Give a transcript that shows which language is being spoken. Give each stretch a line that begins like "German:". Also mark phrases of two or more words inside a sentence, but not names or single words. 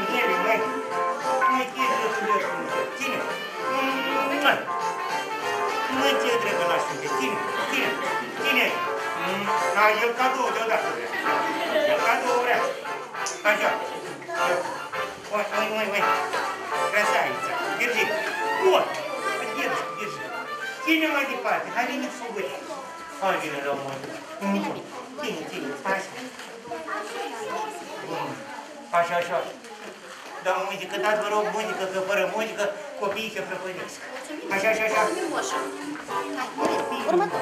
Romanian: Măi, ce drăguleț, ține. Măi, ce drăgălaș sunte, ține. El cadou deodată vrea. El cadou vrea. Așa. Măi.
Russian: Красавица. Держи. Вот. Держи.
Romanian: Ține mai departe. Hai, vine fugări. Hai, vine la mână. Ține. Așa. Da, muzică, dați vă rog muzică, că fără muzică copiii se prăpădesc. Așa. Următor.